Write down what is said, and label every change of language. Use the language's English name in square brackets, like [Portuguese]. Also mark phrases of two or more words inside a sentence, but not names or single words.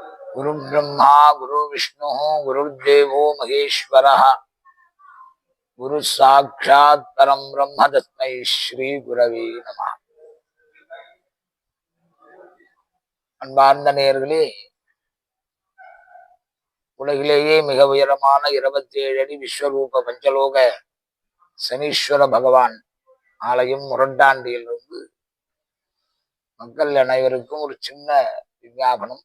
[Sanskrit] गुरु ब्रह्मा गुरु विष्णु गुरुर्देवो महेश्वरः गुरु साक्षात् परम ब्रह्म तस्मै श्री गुरवे नमः. [Tamil] அன்பார்ந்த நேயர்களே, உலகிலேயே மிக உயரமான 27 அடி விஸ்வரூப பஞ்சலோக சனீஸ்வர பகவான் ஆலயம் முரட்டாண்டியிலிருந்து மக்கள் அனைவருக்கும் ஒரு சின்ன விஞ்ஞாபனம்.